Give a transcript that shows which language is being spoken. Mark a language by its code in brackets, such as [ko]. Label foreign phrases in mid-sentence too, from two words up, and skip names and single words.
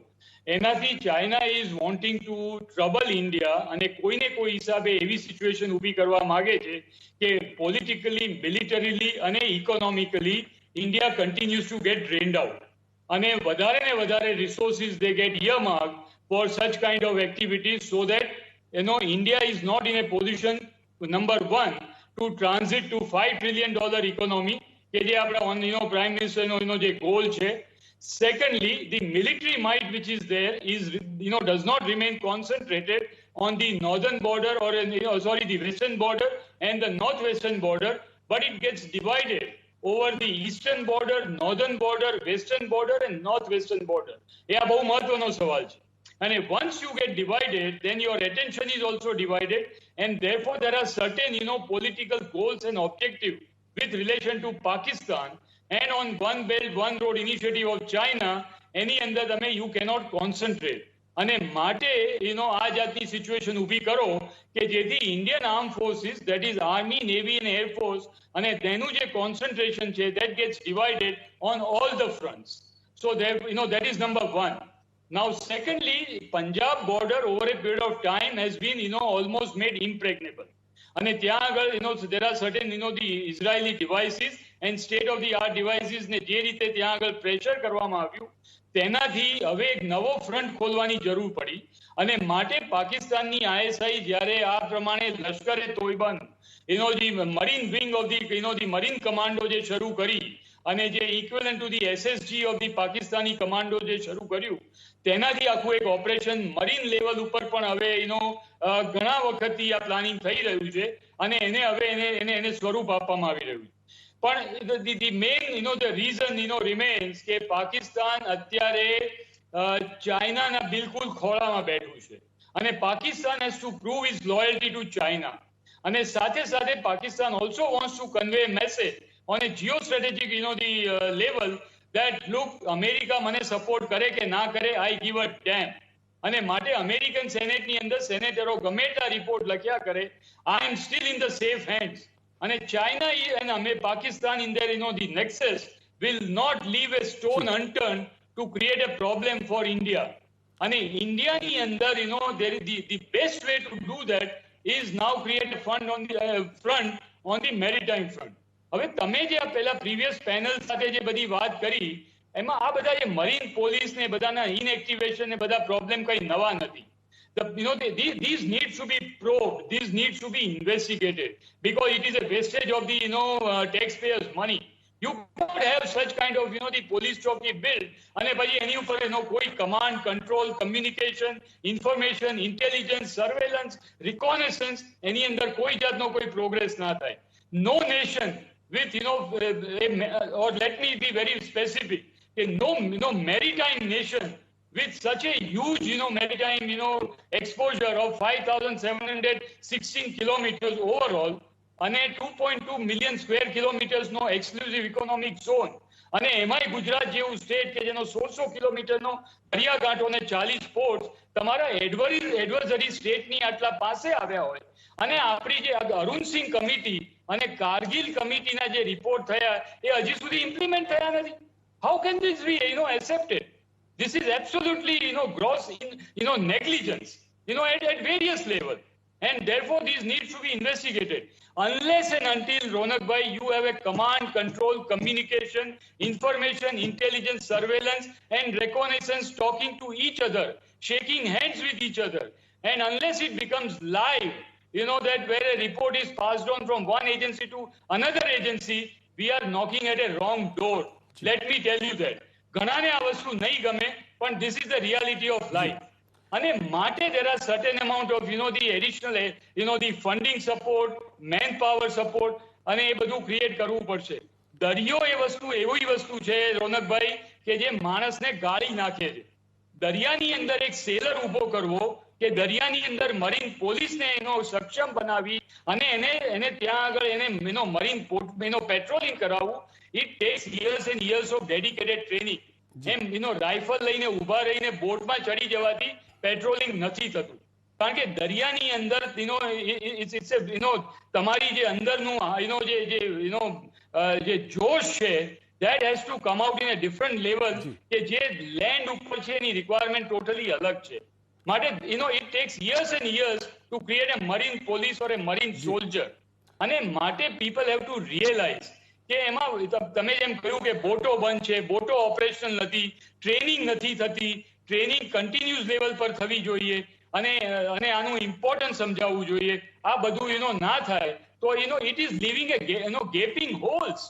[en] એનાથી China is wanting to trouble India [gu] અને કોઈને કોઈ હિસાબે એવી સિચ્યુએશન ઊભી કરવા માંગે છે કે [en] politically, militarily and economically India continues to get drained out [gu] અને વધારે ને વધારે [en] resources they get earmarked for such kind of activities so that India is not in a position, number one, to transit to $5 trillion economy [gu] કે જે આપણા પ્રાઇમ મિનિસ્ટરનો જે ગોલ છે. [en] Secondly, the military might which is there is does not remain concentrated on the northern border or the western border and the northwestern border, but it gets divided over the eastern border, northern border, western border and northwestern border. [gu] એ આ બહુ મહત્વનો સવાલ છે. [en] And once you get divided, then your attention is also divided, and therefore there are certain political goals and objectives with relation to Pakistan, and on one belt one road initiative of China [gu] એની અંદર તમે [en] you cannot concentrate. [gu] અને માટે આ જાતની સિચ્યુએશન ઊભી કરો કે જેથી [en] Indian arm forces, that is army, navy [gu] અને એરફોર્સ, અને તેનું જે કોન્સન્ટ્રેશન છે [en] that gets divided on all the fronts. So that is number one. Now secondly, Punjab border over a period of time has been almost made impregnable. [gu] અને ત્યાં આગળ [en] there are certain the Israeli devices and state of the art devices [gu] ને જે રીતે ત્યાં આગળ પ્રેશર કરવામાં આવ્યું તેનાથી હવે એક નવો ફ્રન્ટ ખોલવાની જરૂર પડી અને માટે પાકિસ્તાનની ISI જ્યારે આ પ્રમાણે લશ્કરે તોયબંધ [en] the marine wing of the marine commando [gu] જે શરૂ કરી અને જે [en] equivalent to the SSG of the [gu] પાકિસ્તાની commando જે શરૂ કર્યું તેનાથી આખું એક ઓપરેશન મરીન લેવલ ઉપર પણ હવે ઘણા વખતથી આ પ્લાનિંગ થઈ રહ્યું છે અને એને હવે એને સ્વરૂપ આપવામાં આવી રહ્યું છે. [en] પણ the main the reason remains [gu] કે પાકિસ્તાન અત્યારે ચાઇનાના બિલકુલ ખોળામાં બેઠું છે અને પાકિસ્તાન [en] has to prove his loyalty to China. [gu] અને સાથે સાથે પાકિસ્તાન [en] also wants to convey a message on a geostrategic the level that look, [gu] અમેરિકા મને સપોર્ટ કરે કે ના કરે, [en] I give a damn. [gu] અને માટે અમેરિકન સેનેટની અંદર સેનેટરો ગમે તે રિપોર્ટ લખ્યા કરે, [en] I am still in the safe hands. અને ચાઇના and Pakistan in their the nexus will not leave a stone unturned to create a problem for India. [gu] અને ઇન્ડિયાની અંદર [en] there is the best way to do that is now create a fund on the front on the maritime front. [gu] હવે તમે જે આ પહેલા પ્રીવિયસ પેનલ સાથે જે બધી વાત કરી એમાં આ બધા જે મરીન પોલીસ ને બધાના ઇનએક્ટિવેશન ને બધા પ્રોબ્લેમ કઈ નવા નથી. [en] These needs to be probed, these needs to be investigated because it is a wastage of the taxpayers' money. You can't have such kind of the police ચોકી build [gu] અને પછી એની ઉપર કોઈ [en] command, control, communication, information, intelligence, surveillance, reconnaissance [gu] એની અંદર કોઈ જાતનો કોઈ પ્રોગ્રેસ ના થાય. [en] No nation with or let me be very specific, no maritime nation with such a huge maritime exposure of 5,716 kilometers overall [gu] અને [en] 2.2 million square kilometers [gu] નો [en] exclusive economic zone [gu] અને એમાંય ગુજરાત જેવું સ્ટેટ કે જેનો 1600 કિલોમીટરનો દરિયાકાંઠો ને 40 પોર્ટ તમારા એડવર્સરી સ્ટેટની આટલા પાસે આવ્યા હોય અને આપણી જે અરુણસિંહ કમિટી અને કારગિલ કમિટીના જે રિપોર્ટ થયા એ હજી સુધી ઇમ્પ્લિમેન્ટ થયા નથી. [en] How can this be accepted? This is absolutely gross negligence at various levels, and therefore these needs to be investigated. Unless and until Ronak bhai you have a command, control, communication, information, intelligence, surveillance and reconnaissance talking to each other, shaking hands with each other, and unless it becomes live, that where a report is passed on from one agency to another agency, we are knocking at a wrong door. Let me tell you that. [gu] ઘણાને આ વસ્તુ નહીં ગમે પણ [en] this is the reality of life. [gu] અને માટે [en] there are certain amount of the additional the funding support, manpower support [gu] અને એ બધું ક્રિએટ કરવું પડશે. દરિયો એ વસ્તુ એવી વસ્તુ છે રોનકભાઈ કે જે માણસને ગાળી નાખે છે. દરિયાની અંદર એક સેલર ઊભો કરવો કે દરિયાની અંદર મરીન પોલીસને સક્ષમ બનાવી અને એને ત્યાં આગળ એને મરીન પેટ્રોલિંગ કરાવવું, [en] it takes years and years of dedicated training. [gu] એમ રાઇફલ લઈને ઊભા રહીને બોટમાં ચડી જવાથી પેટ્રોલિંગ નથી થતું કારણ કે દરિયાની અંદર તમારી જે અંદરનું જે જોશ છે [en] that has to come out in a different level [gu] કે જે લેન્ડ ઉપર છે એની રિક્વાયરમેન્ટ ટોટલી અલગ છે. [en] માટે it takes years and years to create a marine police or a marine soldier. [gu] અને માટે [en] people have to realize [gu] કે એમાં તમે જેમ કહ્યું કે બોટો બંધ છે, બોટો ઓપરેશનલ નથી, ટ્રેનિંગ નથી થતી, ટ્રેનિંગ કન્ટિન્યુઅસ લેવલ પર થવી જોઈએ અને આનું ઇમ્પોર્ટન્સ સમજાવવું જોઈએ. આ બધું ના થાય તો [en] it is living a gaping holes.